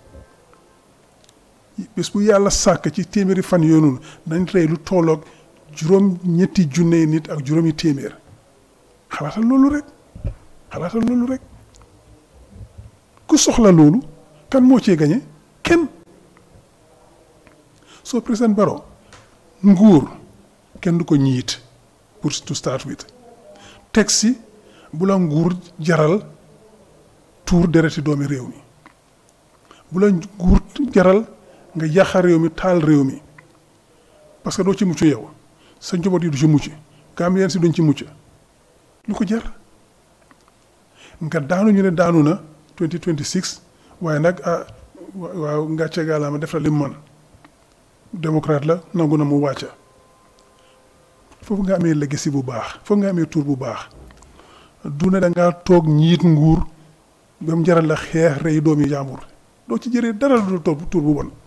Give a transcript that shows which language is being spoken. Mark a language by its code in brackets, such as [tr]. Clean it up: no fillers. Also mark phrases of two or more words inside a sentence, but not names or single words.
[wo] bés bu yàlla sàkk ci téeméeri fan yooyu noonu nañ rey lu tolloog juróom-ñetti junne nit ak juróomi téeméer xalaatal loolu rek ku soxla loolu kan moo cee gañe kenn soo président Barrow nguur kenn du ko ñiit pour [en] to start with [wo] teg si bu la nguur jaral tuur dereti doomi réew mi bu la nguur jaral nga yàqa réew mi taal réew mi parce que doo ci mucc yow sa njaboot yi du ci mucc Gambien si duñ ci mucc lu ko jar nga daanu ñu ne daanu na 2026 waaye nag waaw ngàcce gaalaama def na li mu mën démocrate la nangu na mu wàcca foofu nga amee legacy bu baax foofu nga amee tur bu baax du ne da ngaa toog ñiit nguur ba mu jaral la xeex rey doomi jàmbur doo ci jëree dara lu toog tur bu bon